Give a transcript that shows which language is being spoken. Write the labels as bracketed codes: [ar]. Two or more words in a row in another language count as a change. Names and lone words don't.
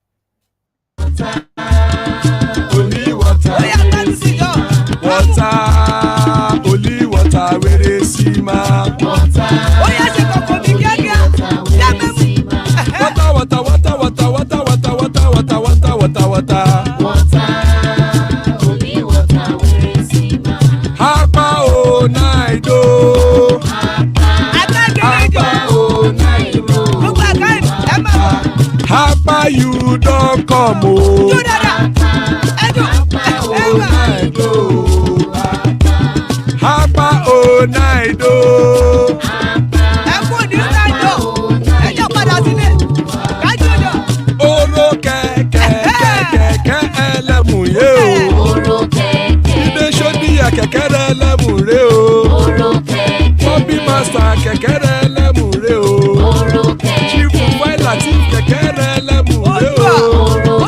[en] Only water, only water, where they see my water. Only water, where they see my Hapa o naido. Hapa o naido. Hapa you don't come o. Hapa o naido. Hapa o naido. [yo] Oro kẹ̀kẹ́ ẹlẹ́mùrè o. Ilé ṣọ́díyà kẹ̀kẹ́ ẹlẹ́mùrè o. Bobby Master kẹ̀kẹ́ ẹlẹ́mùrè o. Chief Latif kẹ̀kẹ́ ẹlẹ́mùrè o.